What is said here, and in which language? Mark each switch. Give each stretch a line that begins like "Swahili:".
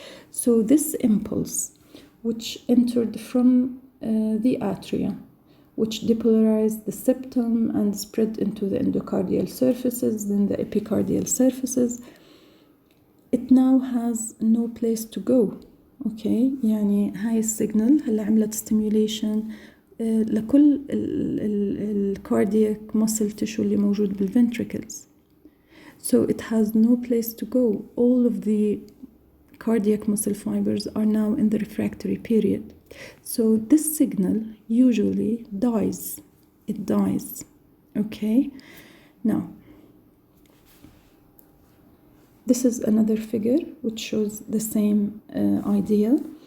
English: So this impulse, which entered from the atria, which depolarized the septum and spread into the endocardial surfaces, then the epicardial surfaces, it now has no place to go.
Arabic: Okay, يعني هاي السيجنال هلا عملت stimulation لكل الكاردياك
English: muscle tissue
Arabic: اللي موجود بالventricles.
English: So it has no place to go. All of the cardiac muscle fibers are now in the refractory period. So this signal usually dies. It dies. Okay? Now, this is another figure which shows the same idea.